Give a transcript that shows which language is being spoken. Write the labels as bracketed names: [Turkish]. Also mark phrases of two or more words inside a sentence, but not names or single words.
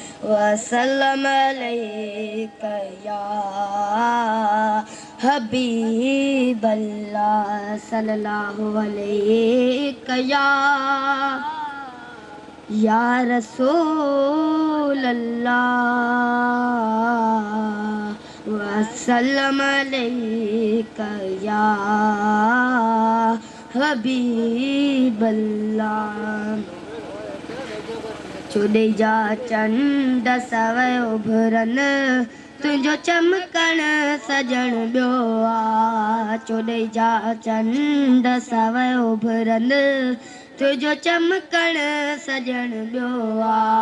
[Arabic] وسلم عليك يا حبيب الله، صلى الله عليك يا، يا رسول الله، وسلم عليك يا حبيب الله. [Sindhi] چوڏهن جا چنڊ سوي اڀرن، تنهنجو چمڪڻ سڄڻ ٻيو آ. چوڏهن جا چنڊ سوي اڀرن، تنهنجو چمڪڻ سڄڻ ٻيو آ.